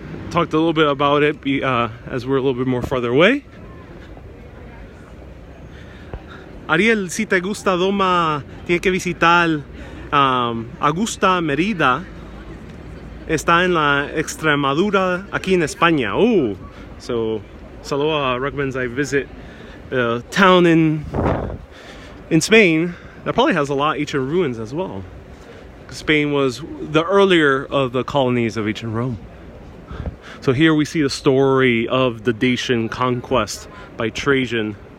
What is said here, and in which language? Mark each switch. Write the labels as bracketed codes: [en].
[en] Talked a little bit about it as we're a little bit more farther away. [es] Ariel, si te gusta Doma, tiene que visitar Augusta Mérida. Está en la Extremadura, aquí en España. [en] Oh, so Saloa recommends I visit a town in Spain that probably has a lot of ancient ruins as well. Spain was the earlier of the colonies of ancient Rome. So here we see the story of the Dacian conquest by Trajan.